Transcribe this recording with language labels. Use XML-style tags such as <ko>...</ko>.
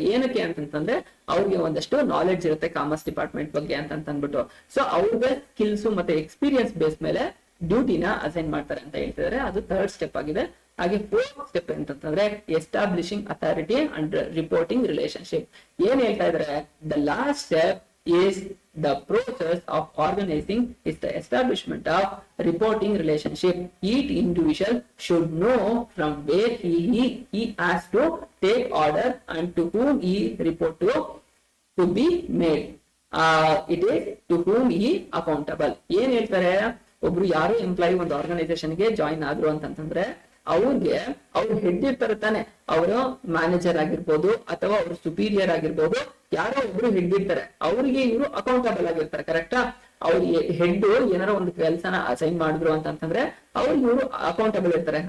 <kn>ಏನಕ್ಕೆ ಅಂತಂದ್ರೆ ಅವ್ರಿಗೆ ಒಂದಷ್ಟು ನಾಲೆಡ್ಜ್ ಇರುತ್ತೆ ಕಾಮರ್ಸ್ ಡಿಪಾರ್ಟ್ಮೆಂಟ್ ಬಗ್ಗೆ ಅಂತ ಅಂದ್ಬಿಟ್ಟು. ಸೊ ಅವ್ರಿಗೆ ಸ್ಕಿಲ್ಸ್ ಮತ್ತೆ ಎಕ್ಸ್ಪೀರಿಯನ್ಸ್ ಬೇಸ್ ಮೇಲೆ ಡ್ಯೂಟಿನ ಅಸೈನ್ ಮಾಡ್ತಾರೆ ಅಂತ ಹೇಳ್ತಿದ್ದಾರೆ. ಅದು ಥರ್ಡ್ ಸ್ಟೆಪ್ ಆಗಿದೆ. ಹಾಗೆ ಫೋರ್ತ್ ಸ್ಟೆಪ್ ಅಂತಂದ್ರೆ establishing authority and reporting relationship. ಏನ್ ಹೇಳ್ತಾ ಇದಾರೆ,</kn> <en>The last step is the process of organizing is the establishment of reporting relationship. Each individual should know from where he has to take order and to whom he report to be made. It is to whom he accountable.</en> <kn>ಏನ್ ಹೇಳ್ತಾರೆ, ಒಬ್ರು ಯಾರು employee ಒಂದು organisation ಗೆ join ಆದ್ರು ಅಂತಂದ್ರೆ ಅವ್ರಿಗೆ ಅವ್ರು ಹೆಡ್ ಇರ್ತಾರೆ ತಾನೆ, ಅವರು ಮ್ಯಾನೇಜರ್ ಆಗಿರ್ಬೋದು ಅಥವಾ ಅವ್ರ ಸುಪೀರಿಯರ್ ಆಗಿರ್ಬೋದು, ಯಾರೋ ಒಬ್ರು ಹೆಡ್ ಇರ್ತಾರೆ, ಅವ್ರಿಗೆ ಇವರು ಅಕೌಂಟಬಲ್ ಆಗಿರ್ತಾರೆ. ಕರೆಕ್ಟಾ? ಅವ್ರಿಗೆ ಹೆಡ್ ಏನಾರೋ ಒಂದು ಕೆಲಸನ ಅಸೈನ್ ಮಾಡಿದ್ರು ಅಂತಂದ್ರೆ ಅವ್ರಿಗೆ ಇವರು ಅಕೌಂಟಬಲ್ ಇರ್ತಾರೆ.</kn>